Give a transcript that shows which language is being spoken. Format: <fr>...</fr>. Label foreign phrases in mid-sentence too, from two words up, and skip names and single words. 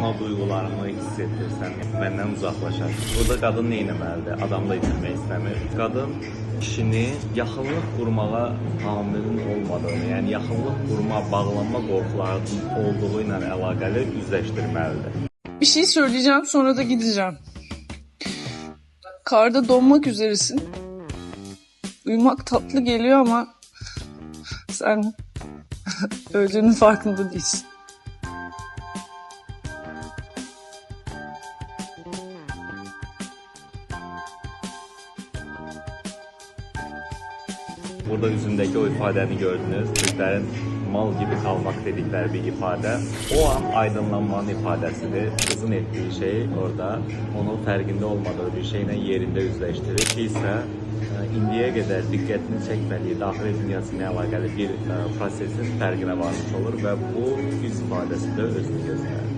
<az>o duyğularımı hiss etdirsəm, məndən uzaqlaşar. Burada qadın nə etməlidir? Adam da itirmək istəmir. Qadın kişini yaxınlıq qurmağa tahammülün olmadığını, yəni yaxınlıq qurma, bağlanma qorxularının olduğu ilə əlaqəli üzləşdirməlidir.</az> <tr>Bir şey söyleyeceğim, sonra da gideceğim. Karda donmak üzeresin. Uyumak tatlı geliyor ama sen öldüğünün farkında değilsin.</tr> <az>Burada üzündəki o ifadəni gördünüz. Türklərin</az> <tr>mal gibi kalmak</tr> <az>dedikləri bir ifadə. O an aydınlanmanın ifadəsidir. Qızın etdiyi şey orada onun fərqində olmadığı bir şeylə yerində üzləşdirir ki isə indiyə qədər diqqətini çəkmədiyi daxili dünyası ilə əlaqəli bir prosesin fərqinə varmış olur və bu yüz ifadəsində özünü göstərir.</az>